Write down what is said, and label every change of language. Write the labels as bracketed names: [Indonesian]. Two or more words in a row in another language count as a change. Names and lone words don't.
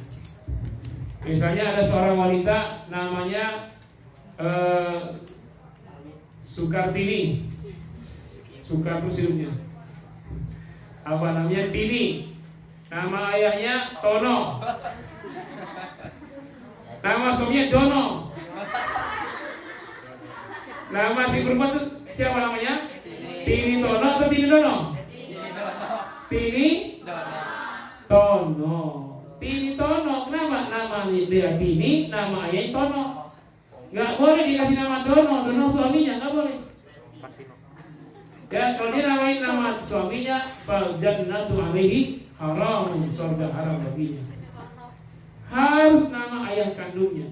[Indonesian] Misalnya ada seorang wanita namanya Sukartini, Sukartu hidupnya. apa namanya, Tini. Nama ayahnya Tono. Nama suaminya Dono. Nama si perempuan itu siapa namanya? Tini Tono atau Tini Dono? Tini Tono. Tini Tono. Kenapa? Nama dia Tini, nama ayahnya Tono. Nggak boleh dikasih nama Dono. Dono suaminya, nggak boleh. Ya, kalau dia namain nama suaminya, [Arabic] فالجنة عليه حرام, [Indonesian] surga haram baginya. Harus nama ayah kandungnya.